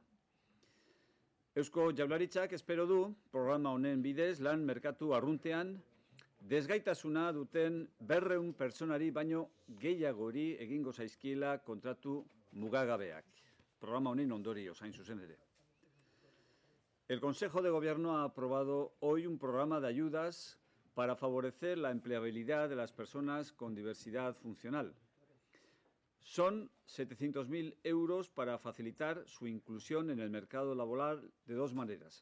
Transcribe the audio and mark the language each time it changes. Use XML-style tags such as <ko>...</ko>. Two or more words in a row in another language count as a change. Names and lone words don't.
<eu>Eusko Jaurlaritzak espero du programa honen bidez lan merkatu arruntean desgaitasuna duten 200 pertsonari baino gehiagori egingo zaizkiela kontratu mugagabeak. Programa honen ondorioz hain zuzen ere.</eu> <es>El Consejo de Gobierno ha aprobado hoy un programa de ayudas para favorecer la empleabilidad de las personas con diversidad funcional. Son 700.000 euros para facilitar su inclusión en el mercado laboral de dos maneras.</es>